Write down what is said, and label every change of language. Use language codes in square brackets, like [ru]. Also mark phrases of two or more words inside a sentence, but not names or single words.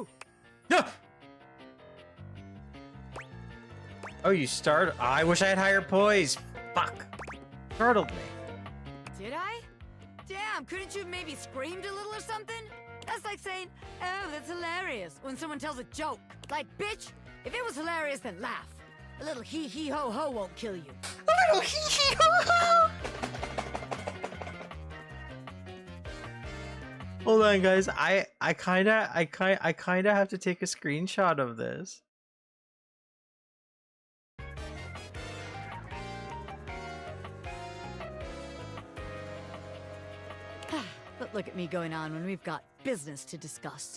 [en] No! Oh, you start. Oh, I wish I had higher poise. Fuck. Startled me. Did I? Damn, couldn't you have maybe screamed a little or something? That's like saying, oh, that's hilarious, when someone tells a joke. Like, bitch, if it was hilarious, then laugh. A little hee-hee-ho-ho won't kill you. A little hee-hee-ho-ho! Hold on, guys. I kinda have to take a screenshot of this. But look at me going on when we've got business to discuss.